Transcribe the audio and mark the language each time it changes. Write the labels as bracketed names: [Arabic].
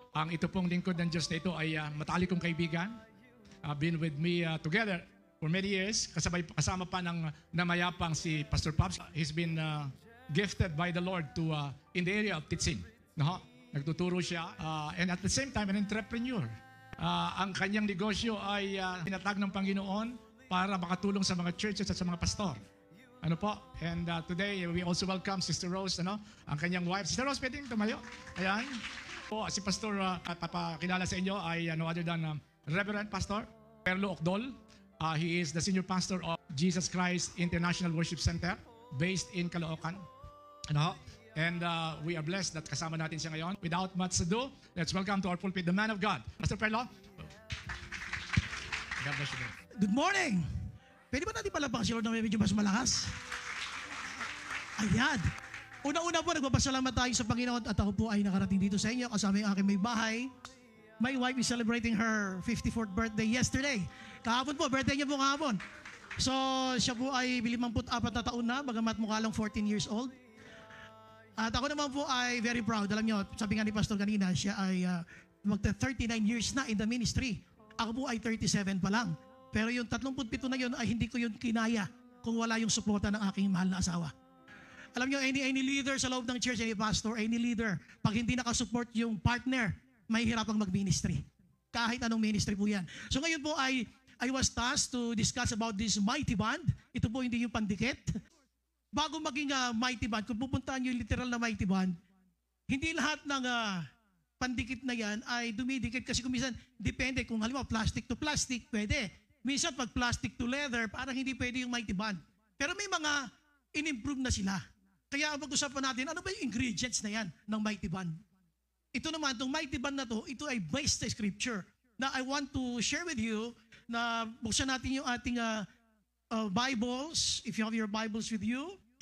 [Filipino] ito pong lingkod ng Diyos na ito ay matalik kong kaibigan. [English] Been with me together for many years. [Filipino] Kasama pa ng namayapang si Pastor Pops. [English] He's been gifted by the Lord to in the area of teaching. No? [Filipino] Nagtuturo siya. [English] And at the same time, an entrepreneur. [Filipino] Ang kanyang negosyo ay tinatag ng Panginoon para makatulong sa mga churches at sa mga pastor. Ano po? [English] And today, we also welcome Sister Rose, [Filipino] ang kanyang [English] wife. Sister Rose, [Filipino] pwedeng tumayo? Ayan. Po, si Pastor, papakilala sa inyo ay [English] no other than [Filipino] Reverend Pastor Perlo Ocdol. [English] He is the senior pastor of Jesus Christ International Worship Center based in Caloocan. And we are blessed that [Filipino] kasama natin siya ngayon. [English] Without much ado, let's welcome to our pulpit the man of God, Pastor Perlo. God bless you. Good morning! [Filipino] Pwede ba natin palapakan si Lord na medyo mas malakas? Ayan. Una-una po, nagpapasalamat tayo sa Panginoon at ako po ay nakarating dito sa inyo kasama yung aking may bahay. [English] My wife is celebrating her 54th birthday yesterday. [Filipino] Kahapon po, birthday niya po kahapon. So, siya po ay 54 na taon na, bagamat mukha lang 14 years old. At ako naman po ay [English] very proud. [Filipino] Alam niyo, sabi nga ni Pastor kanina, siya ay magta-39 years na [English] in the ministry. [Filipino] Ako po ay 37 pa lang. Pero yung 37 na yun ay hindi ko yun kinaya kung wala yung suporta ng aking mahal na asawa. Alam niyo, [English] any leader [Filipino] sa loob ng church, [English] any pastor, any leader, [Filipino] pag hindi nakasupport yung partner, mahihirapang mag-ministry. Kahit anong ministry po yan. So ngayon po [English] I was tasked to discuss about this mighty band. [Filipino] Ito po hindi yung pandikit. Bago maging mighty band, kung pupuntahan niyo yung literal na mighty band, hindi lahat ng pandikit na yan ay dumidikit kasi kung minsan, depende kung halimbawa plastic to plastic, pwede. Minsan pag plastic to leather, parang hindi pwede yung mighty band. Pero may mga in-improve na sila. Kaya ang pag-usapan natin, ano ba yung ingredients na yan ng mighty band? Ito naman, itong mighty band na to, ito ay based sa scripture. [English] Na I want to share with you [Filipino] na buksan natin yung ating Bibles, [English] if you have your Bibles with you.